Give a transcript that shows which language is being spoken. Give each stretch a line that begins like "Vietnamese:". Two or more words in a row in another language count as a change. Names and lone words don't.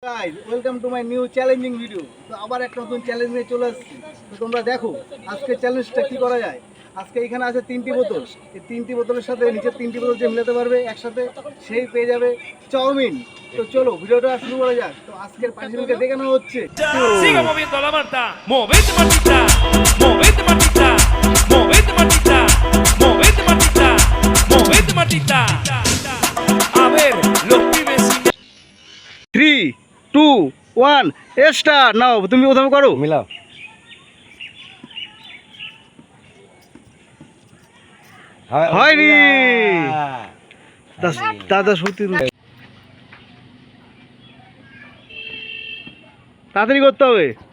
English: guys welcome to my new challenging video.
Bangla: তো আবার একটা নতুন চ্যালেঞ্জ নিয়ে চলে আসছি। তো তোমরা দেখো আজকে চ্যালেঞ্জটা কি করা যায়। আজকে এখানে আছে 3টি বোতল। এই 3টি বোতলের সাথে নিচের 3টি বোতল যে মিলাতে পারবে একসাথে সেই পেয়ে যাবে চাউমিন। তো চলো ভিডিওটা শুরু করা যাক। তো আজকের পার্টিসিপেন্টকে দেখানো হচ্ছে।
Spanish: Siga moviendo la Marta, movete Martita, movete Martita, movete Martita, movete Martita, movete Martita. A ver, los pibes sin
Bangla: 3 2 1 স্টার্ট। নাও তুমি প্রথমে করো। মিলাও। হয়নি। দাদা সত্যি তাড়াতাড়ি করতে হবে।